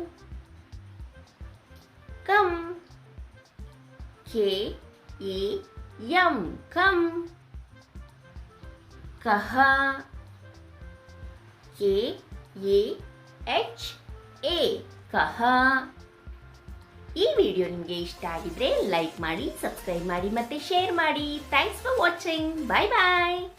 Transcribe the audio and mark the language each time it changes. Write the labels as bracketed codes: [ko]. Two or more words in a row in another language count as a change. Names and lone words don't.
[kn] कम के ये यम कम कहा के ये एच ए कहा. ಈ ವಿಡಿಯೋ ನಿಮಗೆ ಇಷ್ಟ ಆಗಿದ್ರೆ ಲೈಕ್ ಮಾಡಿ, ಸಬ್ಸ್ಕ್ರೈಬ್ ಮಾಡಿ ಮತ್ತೆ ಶೇರ್ ಮಾಡಿ. [en] Thanks for watching. Bye bye.